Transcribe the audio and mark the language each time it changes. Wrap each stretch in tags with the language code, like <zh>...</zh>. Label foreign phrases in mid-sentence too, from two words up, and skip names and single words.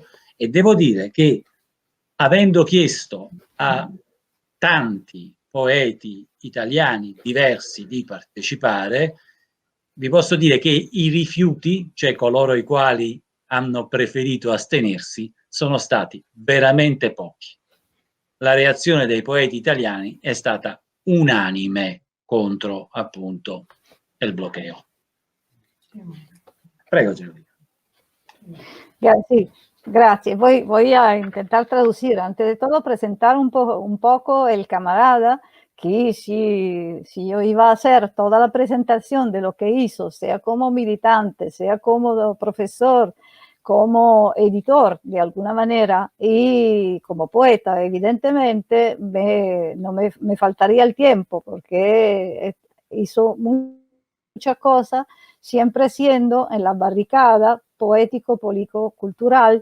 <it>E devo dire che, avendo chiesto a tanti poeti italiani diversi di partecipare, vi posso dire che i rifiuti, cioè coloro i quali hanno preferito astenersi, sono stati veramente pochi. La reazione dei poeti italiani è stata unanime contro appunto il bloqueo. Prego, Geraldina.</it> <es>Sí, gracias. Voy a intentar traducir. Antes de todo, presentar un poco el camarada, que si yo iba a hacer toda la presentación de lo que hizo, sea como militante, sea como profesor, como editor de alguna manera y como poeta, evidentemente me faltaría el tiempo, porque hizo muchas cosas, siempre siendo en la barricada poético, político, cultural.</es>